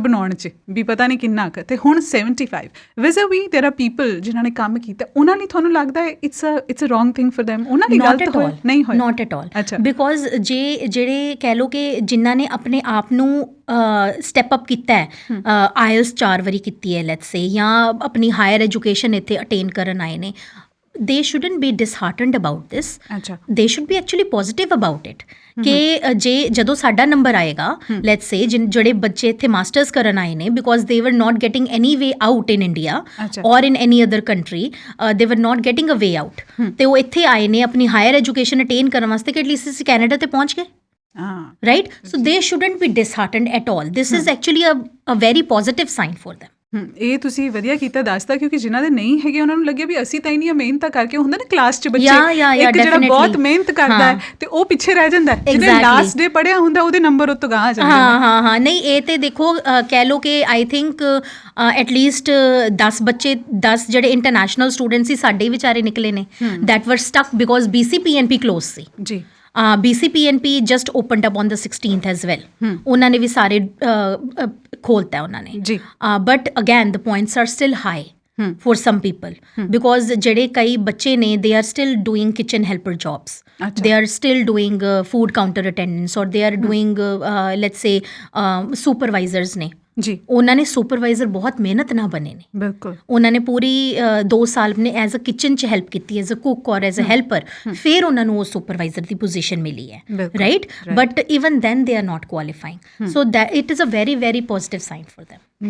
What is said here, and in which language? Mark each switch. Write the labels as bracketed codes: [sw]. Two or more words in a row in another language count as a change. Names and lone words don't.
[pa] ਆਉਣ 'ਚ ਵੀ ਪਤਾ ਨਹੀਂ ਕਿੰਨਾ ਕੁ, ਤੇ ਹੁਣ 75 ਵਿਜ਼ਾ ਵੀ [en] there are people [pa] ਜਿਨ੍ਹਾਂ ਨੇ ਕੰਮ ਕੀਤਾ, ਉਹਨਾਂ ਲਈ ਤੁਹਾਨੂੰ ਲੱਗਦਾ ਹੈ [en] it's a wrong thing for them, [pa] ਉਹਨਾਂ ਦੀ ਗਲਤ ਹੋਈ ਨਹੀਂ ਹੋਈ? [en] not at all, because [pa] ਜਿਹੜੇ ਕਹਿ ਲਓ ਕਿ ਜਿਨ੍ਹਾਂ ਨੇ ਆਪਣੇ ਆਪ ਨੂੰ [en] step up [pa] ਕੀਤਾ ਹੈ, ਆਇਲਸ 4 ਵਾਰੀ ਕੀਤੀ ਹੈ [en] let's say, [pa] ਜਾਂ ਆਪਣੀ [en] higher education [pa] ਇੱਥੇ ਅਟੇਨ ਕਰਨ ਆਏ ਨੇ, [en] they shouldn't be disheartened about this. They should be actually positive about it. [pa] ਕਿ ਜਦੋਂ ਸਾਡਾ ਨੰਬਰ ਆਏਗਾ, [en] let's say [pa] ਜਿਹੜੇ ਬੱਚੇ ਇੱਥੇ ਮਾਸਟਰਸ ਕਰਨ ਆਏ ਨੇ, [en] ਬਿਕੋਜ਼ they were not getting any way out in India or in any other country, they were not getting a way out, [pa] ਤੇ ਉਹ ਇੱਥੇ ਆਏ ਨੇ ਆਪਣੀ [en] higher education attain [pa] ਕਰਨ ਵਾਸਤੇ ਕਿ ਐਟਲੀਸਟ ਅਸੀਂ ਕੈਨੇਡਾ ਤੇ ਪਹੁੰਚ ਗਏ, [en] right? So they shouldn't be disheartened at all. This is actually a very positive sign for them. [pa] ਇਹ ਤੁਸੀਂ ਵਧੀਆ ਕੀਤਾ ਦੱਸਦਾ, ਕਿਉਂਕਿ ਜਿਨ੍ਹਾਂ ਦੇ ਨਹੀਂ ਹੈਗੇ ਉਹਨਾਂ ਨੂੰ ਲੱਗਿਆ ਵੀ ਅਸੀਂ ਤਾਂ ਇੰਨੀਆਂ ਮਿਹਨਤਾਂ ਕਰਕੇ, ਹੁੰਦਾ ਨਾ ਕਲਾਸ 'ਚ ਬੱਚੇ ਇੱਕ ਜਿਹੜਾ ਬਹੁਤ ਮਿਹਨਤ ਕਰਦਾ ਹੈ ਤੇ ਉਹ ਪਿੱਛੇ ਰਹਿ ਜਾਂਦਾ, ਜਿਹਨੇ [en] last day [pa] ਪੜ੍ਹਿਆ ਹੁੰਦਾ ਉਹਦੇ ਨੰਬਰ ਉੱਤੋਂ ਗਾਂਹ ਆ ਜਾਂਦੇ। ਹਾਂ ਨਹੀਂ, ਇਹ ਤੇ ਦੇਖੋ ਕਹਿ ਲਓ ਕਿ [en] I think at least [pa] 10 ਬੱਚੇ 10 ਜਿਹੜੇ [en] international student [pa] ਸੀ ਸਾਡੇ ਵਿਚਾਰੇ ਨਿਕਲੇ ਨੇ, [en] that were stuck because BCPNP close [pa] ਸੀ ਜੀ। [en] BCPNP just opened up on the 16th as well. [pa] ਉਹਨਾਂ ਨੇ ਵੀ ਸਾਰੇ ਖੋਲਤਾ ਉਹਨਾਂ ਨੇ ਜੀ, [en] but again the points are still high for some people, because [pa] ਜਿਹੜੇ ਕਈ ਬੱਚੇ ਨੇ [en] they are still doing kitchen helper jobs, they are still doing food counter attendants, or they are doing let's say supervisors [pa] ਨੇ ਜੀ। ਉਹਨਾਂ ਨੇ ਸੁਪਰਵਾਈਜ਼ਰ ਬਹੁਤ ਮਿਹਨਤ ਨਾਲ ਬਣੇ ਨੇ, ਬਿਲਕੁਲ ਉਹਨਾਂ ਨੇ ਪੂਰੀ 2 ਸਾਲ ਨੇ [en] as a kitchen [pa] 'ਚ ਹੈਲਪ ਕੀਤੀ, [en] as a cook or as a helper, [pa] ਫਿਰ ਉਹਨਾਂ ਨੂੰ ਉਹ ਸੁਪਰਵਾਈਜ਼ਰ ਦੀ ਪੋਜੀਸ਼ਨ ਮਿਲੀ ਹੈ, ਰਾਈਟ? [en] but even then they are not qualifying, so that it is a very very positive sign for them.